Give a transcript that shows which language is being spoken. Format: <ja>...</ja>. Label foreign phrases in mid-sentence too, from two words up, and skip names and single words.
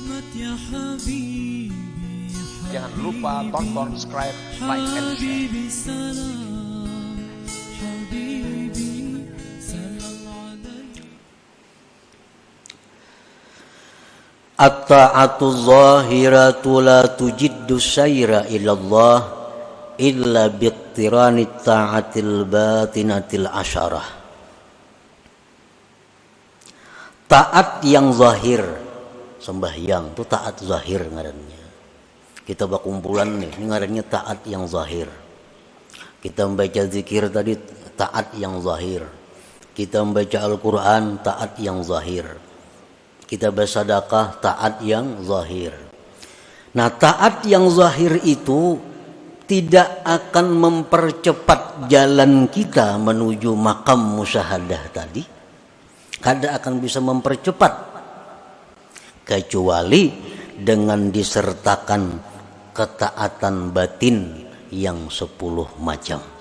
<id>Jangan lupa tonton, subscribe,</id> <en>like, and share.</en> <ar>الطاعة الظاهرة لا تجدي السير إلى الله إلا باقتران الطاعة الباطنة العشرة.</ar> <bjn>Taat yang zahir, sembahyang itu taat zahir ngarannya. Kita berkumpulan nih, ini ngarannya taat yang zahir.</bjn> <id>Kita membaca zikir tadi taat yang zahir. Kita membaca Al-Quran taat yang zahir. Kita bersedekah taat yang zahir. Nah, taat yang zahir itu tidak akan mempercepat jalan kita menuju makam musyahadah tadi.</id> <bjn>Kada akan bisa mempercepat kecuali dengan disertakan ketaatan batin yang 10 macam.</bjn>